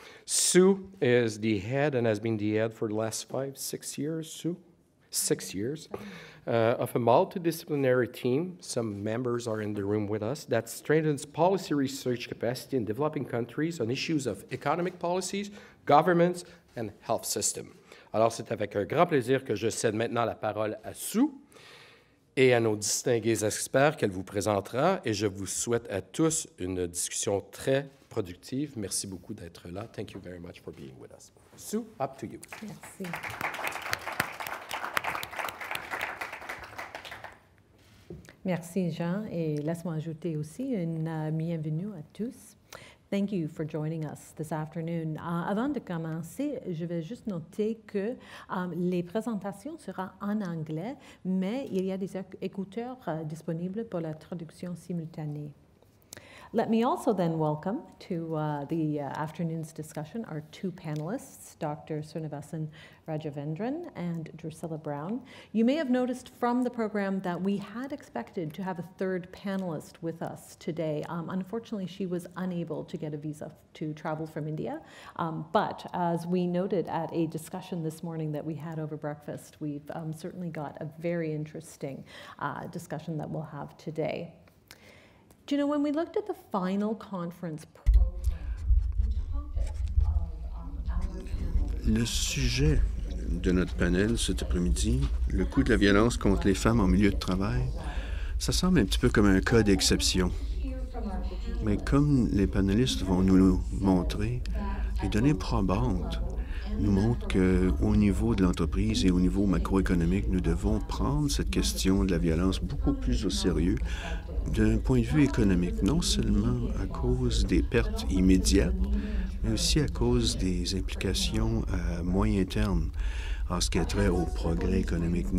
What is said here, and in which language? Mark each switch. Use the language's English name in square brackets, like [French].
[English] Sue is the head and has been the head for the last 6 years, Sue? 6 years, of a multidisciplinary team, some members are in the room with us, that strengthens policy research capacity in developing countries on issues of economic policies, governments, and health system. [French] Alors, c'est avec un grand plaisir que je cède maintenant la parole à Sue et à nos distingués experts qu'elle vous présentera, et je vous souhaite à tous une discussion très productive. Merci beaucoup d'être là. [English] Thank you very much for being with us. Sue, up to you. [French] Merci. Merci, Jean, et laisse-moi ajouter aussi une bienvenue à tous. [English] Thank you for joining us this afternoon. [French] Avant de commencer, je vais juste noter que les présentations seront en anglais, mais il y a des écouteurs disponibles pour la traduction simultanée. [English] Let me also then welcome to the afternoon's discussion our two panelists, Dr. Srinivasan Rajavendran and Drusilla Brown. You may have noticed from the program that we had expected to have a third panelist with us today. Unfortunately, she was unable to get a visa to travel from India. But as we noted at a discussion this morning that we had over breakfast, we've certainly got a very interesting discussion that we'll have today. Do you know, when we looked at the final conference program, the topic of our panel... [French] Le sujet de notre panel cet après-midi, le coût de la violence contre les femmes en milieu de travail, ça semble un petit peu comme un cas d'exception. Mais comme les panélistes vont nous le montrer, les données probantes nous montrent qu'au niveau de l'entreprise et au niveau macroéconomique, nous devons prendre cette question de la violence beaucoup plus au sérieux d'un point de vue économique, non seulement à cause des pertes immédiates, mais aussi à cause des implications à moyen terme en ce qui a trait au progrès économique.